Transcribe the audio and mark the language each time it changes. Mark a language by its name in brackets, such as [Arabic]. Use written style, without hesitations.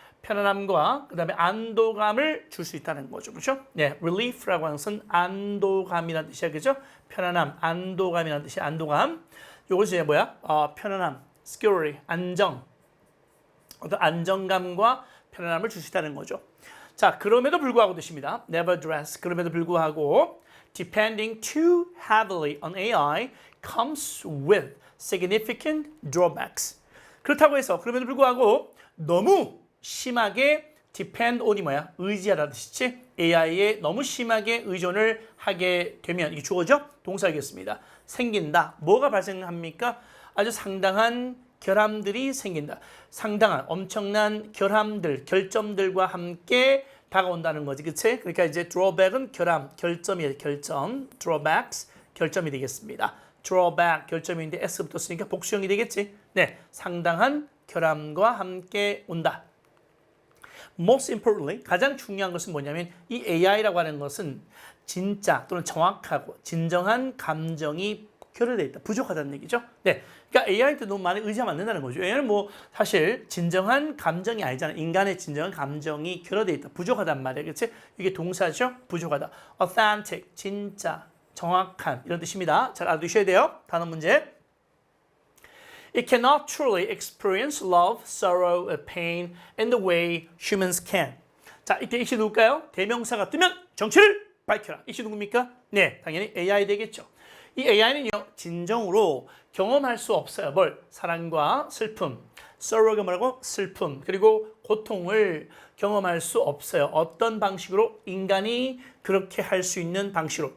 [Korean] 편안함과 그다음에 안도감을 줄 수 있다는 거죠. 그렇죠? 네, relief라고 하는 것은 안도감이라는 뜻이야. 그죠? 편안함, 안도감이라는 뜻이 안도감. 요것이 뭐야? 편안함, security, 안정. 어떤 안정감과 편안함을 줄 수 있다는 거죠. 자, 그럼에도 불구하고 뜻입니다. [English] Nevertheless, [Korean] 그럼에도 불구하고 [English] depending too heavily on AI comes with significant drawbacks. [Korean] 그렇다고 해서 그럼에도 불구하고 너무 심하게 [English] depend on [Korean] 이 뭐야? 의지하다는 뜻이지. AI에 너무 심하게 의존을 하게 되면 이게 주어죠? 동사이겠습니다. 생긴다. 뭐가 발생합니까? 아주 상당한 결함들이 생긴다. 상당한 엄청난 결함들, 결점들과 함께 다가온다는 거지. 그치? 그러니까 이제 drawback은 결함, 결점이에요. 결점. drawbacks, 결점이 되겠습니다. drawback, 결점인데 s 붙었으니까 복수형이 되겠지. 네, 상당한 결함과 함께 온다. [English] Most importantly, [Korean] 가장 중요한 것은 뭐냐면 이 AI라고 하는 것은 진짜 또는 정확하고 진정한 감정이 결여되어 있다. 부족하다는 얘기죠. 네, 그러니까 AI한테 너무 많이 의지하면 안 된다는 거죠. AI는 뭐 사실 진정한 감정이 아니잖아. 인간의 진정한 감정이 결여되어 있다. 부족하단 말이야. 그렇지? 이게 동사죠. 부족하다. authentic, 진짜, 정확한 이런 뜻입니다. 잘 알아두셔야 돼요. 단어 문제. [English] It cannot truly experience love, sorrow, pain in the way humans can. [Korean] 자, 이때 이시 누굴까요? 대명사가 뜨면 정체를 밝혀라. 이시 누굽니까? 네, 당연히 AI 되겠죠. 이 AI는요, 진정으로 경험할 수 없어요. 뭘? 사랑과 슬픔. sorrow가 뭐라고? 슬픔. 그리고 고통을 경험할 수 없어요. 어떤 방식으로? 인간이 그렇게 할 수 있는 방식으로.